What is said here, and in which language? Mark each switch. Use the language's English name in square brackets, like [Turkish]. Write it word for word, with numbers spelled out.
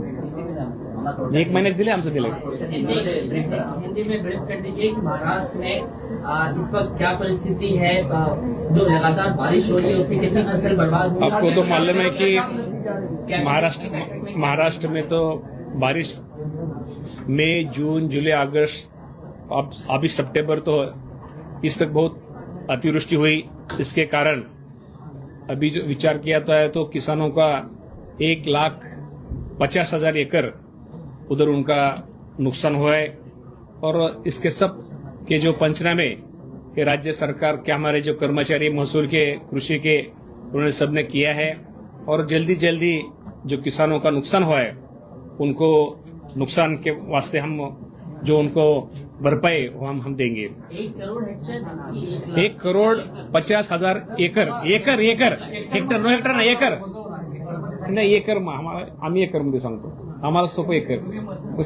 [Marathi] एक महिन्यात दिले आमचं दिलं [Hindi] हिंदी में ब्रीफ कर दीजिए कि महाराष्ट्र में आ, इस वक्त क्या परिस्थिति है, आ, जो लगातार बारिश हो रही है उससे कितनी फसल बर्बाद हुई? आपको तो मालूम है कि महाराष्ट्र महाराष्ट्र में तो बारिश मई जून जुलाई अगस्त अब अभी सितंबर तो इस तक बहुत अतिवृष्टि हुई, इसके कारण अभी जो विचार किया जाता है तो किसानों का एक लाख पचास हजार एकड़ उधर उनका नुकसान हुआ है. और इसके सब के जो पंचनामे ये राज्य सरकार के हमारे जो कर्मचारी महसूल के कृषि के उन्होंने सबने किया है और जल्दी जल्दी जो किसानों का नुकसान हुआ है उनको नुकसान के वास्ते हम जो उनको भरपाई वो हम हम देंगे. एक करोड़ हेक्टेयर की एक एक करोड़ पचास हजार एकड़ एकड़ एकड़ हेक्टर नो हेक्टर ना एकड़ [Marathi] नाही एकर मग आम्हाला आम्ही एकरमध्ये सांगतो, आम्हाला सोपं एकर.